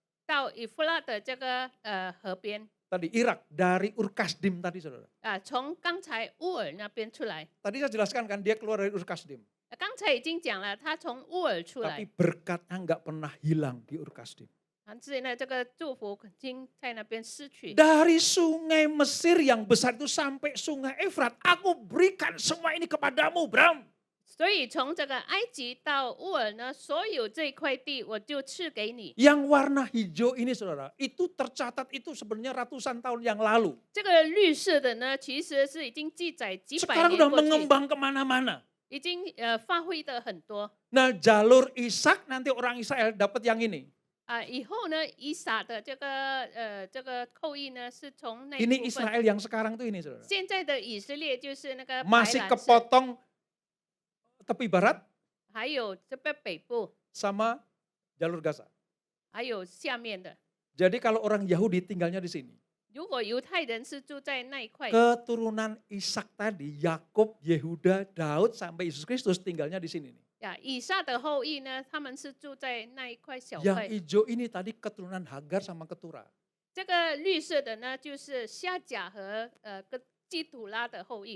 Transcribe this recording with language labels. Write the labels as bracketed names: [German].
[Chinese] 到以弗拉的这个河边 [Indonesian] Tadi Irak, dari Ur-Kasdim tadi saudara. [Chinese] 啊，从刚才乌尔那边出来。 [Indonesian] Tadi saya jelaskan kan dia keluar dari Ur-Kasdim. [Chinese] 刚才已经讲了，他从乌尔出 [Indonesian] Tapi [Chinese] 来， [Indonesian] berkatnya nggak pernah hilang di Ur-Kasdim. [Chinese] 但是呢，这个祝福已经在那边失去。 [Indonesian] Dari sungai Mesir yang besar itu sampai sungai Efrat, aku berikan semua ini kepadamu, Bram. [Chinese] 所以从这个埃及到乌尔呢，所有这一块地我就赐给你。 [Indonesian] Yang warna hijau ini saudara, itu tercatat itu sebenarnya ratusan tahun yang lalu. [Chinese] 这个绿色的呢，其实是已经记载几百 [Indonesian] Sekarang [Chinese] 年 [Indonesian] udah [Chinese] 过去， [Indonesian] mengembang kemana-mana. [Chinese] 已经发挥的很多 [Indonesian] Nah jalur Ishak nanti orang Israel dapat yang ini. 啊。 [Chinese] 以后呢，以撒的这个后裔呢，是从那一 [Indonesian] Ini [Chinese] 部分。 [Indonesian] Israel yang sekarang tuh ini saudara. [Chinese] 现在的以色列就是那个白 [Indonesian] Masih [Chinese] 蓝色， [Indonesian] kepotong tepi barat [Chinese] 还有这边北部， [Indonesian] sama jalur Gaza. [Chinese] 还有下面的。 [Indonesian] Jadi kalau orang Yahudi tinggalnya di sini. [Chinese] 如果犹太人是住在那一块， [Indonesian] Keturunan Ishak tadi, Yakub, Yehuda, Daud sampai Yesus Kristus tinggalnya di sini nih. [Chinese] 呀，以撒的后裔呢，他们是住在那一块小 [Indonesian] Yang [Chinese] 块。 [Indonesian] hijau ini tadi keturunan Hagar sama Ketura. [Chinese] 这个绿色的呢，就是夏甲和跟基土拉的后裔。